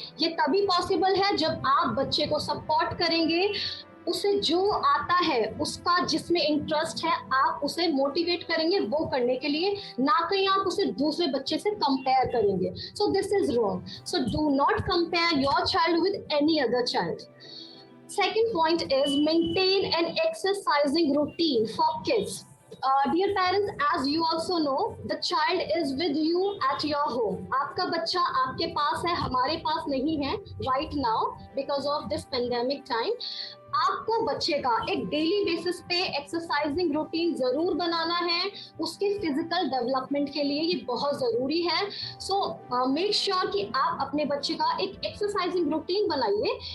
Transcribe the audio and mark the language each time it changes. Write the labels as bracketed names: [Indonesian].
[Hindi] ये तभी पॉसिबल है जब आप बच्चे को सपोर्ट करेंगे, उसे जो आता है, उसका जिसमें इंटरेस्ट है, आप उसे मोटिवेट करेंगे वो करने के लिए, ना कहीं आप उसे दूसरे बच्चे से कंपेयर करेंगे. [English] So this is wrong. So do not compare your child with any other child. Second point is maintain an exercising routine for kids. Dear parents, as you also know, the child is with you at your home. [Hindi] आपका बच्चा आपके पास है, हमारे पास नहीं है [English] right now because of this pandemic time. [Hindi] आपको बच्चे का एक डेली बेसिस पे एक्सरसाइजिंग रूटीन जरूर बनाना है. उसके फिजिकल डेवलपमेंट के लिए ये बहुत जरूरी है. [English] so make sure [Hindi] कि आप अपने बच्चे का एक एक्सरसाइजिंग रूटीन बनाइए.